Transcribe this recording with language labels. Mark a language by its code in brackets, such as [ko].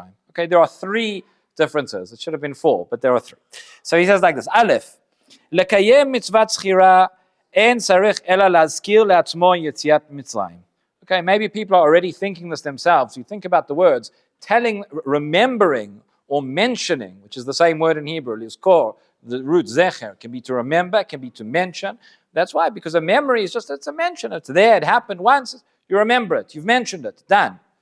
[en] Okay, there are 3 differences. It should have been 4, but there are 3. So he says like this: [he] Aleph, לקיים מצוות זכירה אין צריך אלא להזכיר לעצמו יציאת מצרים. [en] Okay, maybe people are already thinking this themselves. You think about the words telling, remembering, or mentioning, which is the same word in Hebrew, lizkor. The root zecher can be to remember, can be to mention. That's why, because a memory is just, it's a mention. It's there, it happened once, you remember it, you've mentioned it, done.